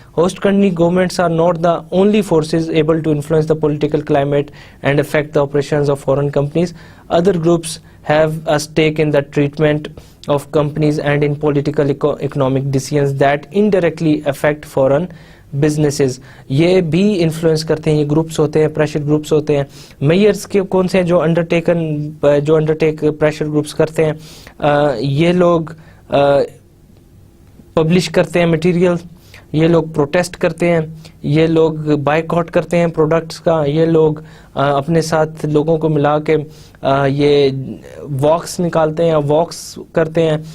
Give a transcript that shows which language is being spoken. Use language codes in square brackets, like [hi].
[en] Host country governments are not the only forces able to influence the political climate and affect the operations of foreign companies. Other groups have a stake in the treatment of companies and in political economic decisions that indirectly affect foreign businesses. [ur] یہ بھی influence کرتے ہیں, یہ groups ہوتے ہیں, pressure groups ہوتے ہیں. Measures کے کون سے ہیں جو انڈرٹیک پریشر گروپس کرتے ہیں, یہ لوگ پبلش کرتے ہیں مٹیریل, یہ لوگ پروٹیسٹ کرتے ہیں, یہ لوگ بائیک آؤٹ کرتے ہیں پروڈکٹس کا, یہ لوگ اپنے ساتھ لوگوں کو ملا کے یہ واکس نکالتے ہیں, واکس کرتے ہیں.